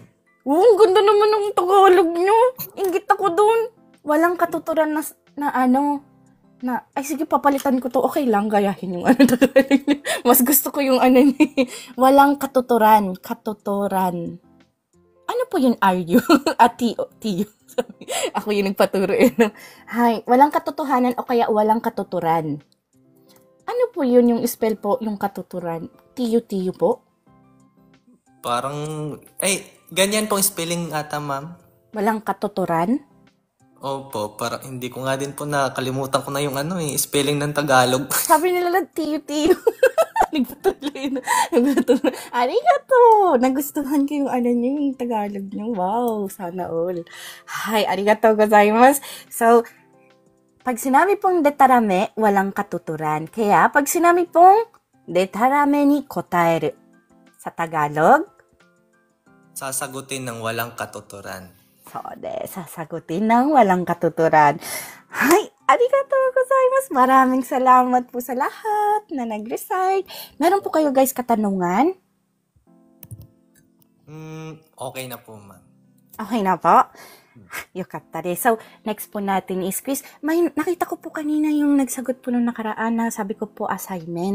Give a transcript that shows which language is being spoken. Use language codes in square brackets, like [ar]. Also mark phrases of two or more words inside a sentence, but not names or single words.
[tl] Ang ganda naman ng Tagalog nyo. Inggit ako dun. Walang katuturan ay sige, papalitan ko to. Okay lang, gayahin yung Tagalog nyo. Mas gusto ko yung niya. Walang katuturan. Katuturan. Ano po yung [en] are you? [tl] Tiyo. Ako yung nagpaturo no? Hay, walang katotohanan o kaya walang katuturan. Ano po yun yung spell po, yung katuturan? Tiyo po? Parang, ganyan pong spelling ata, ma'am. Walang katuturan? Opo, parang hindi ko nga din po nakalimutan ko na yung spelling ng Tagalog. Sabi nila lang, tiyo. Nagpatuloy. Arigato! Nagustuhan ko yung yung Tagalog nyo. Wow, sana all. Hi, [ja] ありがとうございます. [tl] So, pag sinabi pong detarame, walang katuturan. Kaya, pag sinabi pong [ja] でたらめに答える, [tl] sa Tagalog, sasagutin ng walang katuturan. So, sasagutin ng walang katuturan. Hi, [ja] ありがとうございます. [tl] Maraming salamat po sa lahat na nag-recite. Meron po kayo guys katanungan? Okay na po, ma'am. Okay na po? [ja] よかったで. [tl] So, next po natin is quiz. Nakita ko po kanina yung nagsagot po nung nakaraan na sabi ko po assignment.